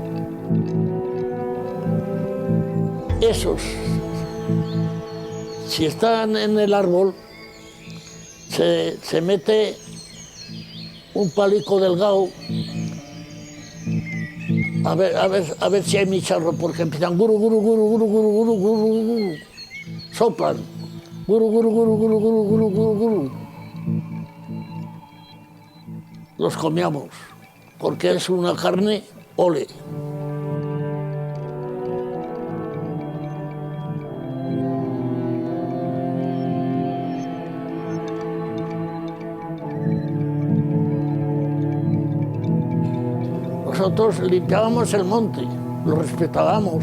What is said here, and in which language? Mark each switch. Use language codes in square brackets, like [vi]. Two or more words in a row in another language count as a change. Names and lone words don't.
[es] Esos, si están en el árbol, se mete un palico delgado a ver si hay micharro, porque empiezan guru, guru, guru, guru, guru, guru, guru, guru, soplan, guru, guru, guru, guru, guru, guru, guru, guru. Los comíamos, porque es una carne ole. Nosotros limpiábamos el monte, lo respetábamos.